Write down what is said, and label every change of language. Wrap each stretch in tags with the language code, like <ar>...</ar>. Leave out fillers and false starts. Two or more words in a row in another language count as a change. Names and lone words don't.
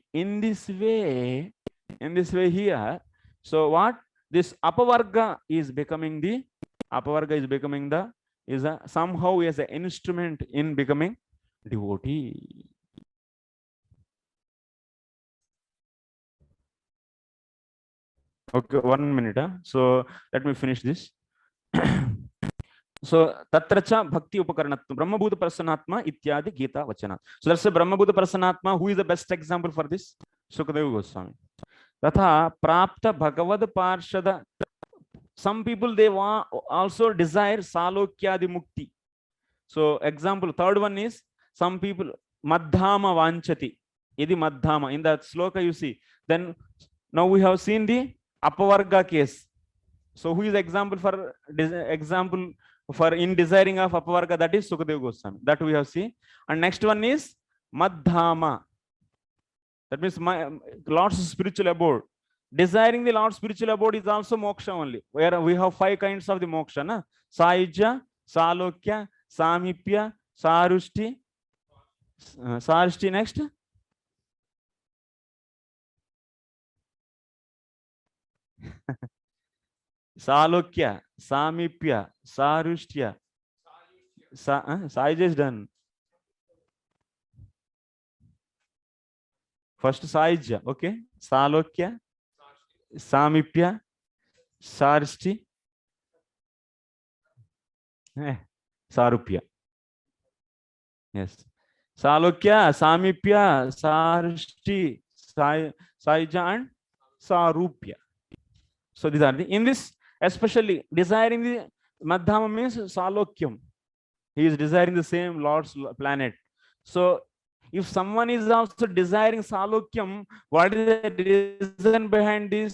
<en>In this way here, so what this apavarga is becoming the, is a somehow as an instrument in becoming devotee. Okay, 1 minute. So let me finish this.</en> <sa>So tatracha bhakti upakaranatma Brahma Bhuta Prasannatma ityadi Gita vachana.</sa> <en>So that's a</en> <sa>Brahma Bhuta Prasannatma.</sa> <en>Who is the best example for this? Sukadeva Goswami.</en> <sa>Tatha prapta bhagavad parshada.</sa> <en>Some people, they also desire</en> <sa>salokyadi mukti.</sa> <en>So example, third one is, some people</en> <sa>madhama vanchati. Idi madhama.</sa> <en>In that sloka you see. Then now we have seen the apavarga case. So who is example for in desiring of apavarga? That is Sukadeva Goswami. That we have seen. And next one is madhama. That means my Lord's spiritual abode. Desiring the Lord's spiritual abode is also moksha only. Where we have 5 kinds of the moksha. Na?</en> <sa>Saija, Salokya, Samipya, Sarushti.</sa> <en>Sarushti next.</en> <sa>Salokya, Samipya, Sarushtya.</sa> <en>Saija is done. First Saija, okay.</en> <sa>Salokya, Samipya, Sarishti, Sarupya. Yes. Salokya, Samipya, Sarishti, Saija and Sarupya.</sa> <en>So these are the, in this, especially desiring the Madhama means Salokyam. He is desiring the same Lord's planet. So if someone is also desiring salokyam, what is the reason behind this?</en>